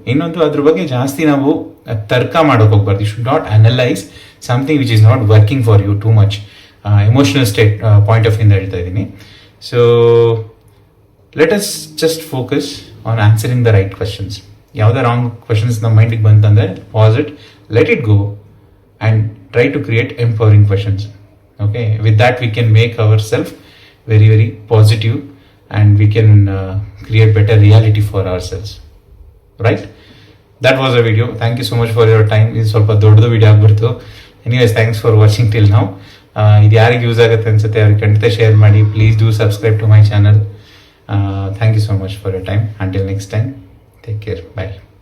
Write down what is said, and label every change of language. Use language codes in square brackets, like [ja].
[kn] ಇನ್ನೊಂದು ಅದ್ರ ಬಗ್ಗೆ ಜಾಸ್ತಿ ನಾವು ತರ್ಕ ಮಾಡೋಕೆ ಹೋಗ್ಬಾರ್ದು. [en] You should not analyse something which is not working for you too much. [kn] Emotional state point of ವ್ಯೂಯಿಂದ ಹೇಳ್ತಾ ಇದ್ದೀನಿ. [en] So let us just focus on answering the right questions. [kn] ಯಾವುದೇ ರಾಂಗ್ ಕ್ವಶನ್ಸ್ ನಮ್ಮ ಮೈಂಡಿಗೆ ಬಂತಂದರೆ [en] Pass it, let it go and try to create empowering questions. Okay, with that we can make ourselves very very positive and we can create better reality for ourselves, right? That was a video. Thank you so much for your time. [kn] This ಸ್ವಲ್ಪ ದೊಡ್ಡದು video ಆಗ್ಬಿಡ್ತು. [en] Anyways, thanks for watching till now. [kn] ಇದು ಯಾರಿಗೆ use ಆಗುತ್ತೆ ಅನ್ಸುತ್ತೆ ಅವ್ರಿಗೆ ಖಂಡಿತ share ಮಾಡಿ. [en] Please do subscribe to my channel. Thank you so much for your time. Until next time, take care. Bye.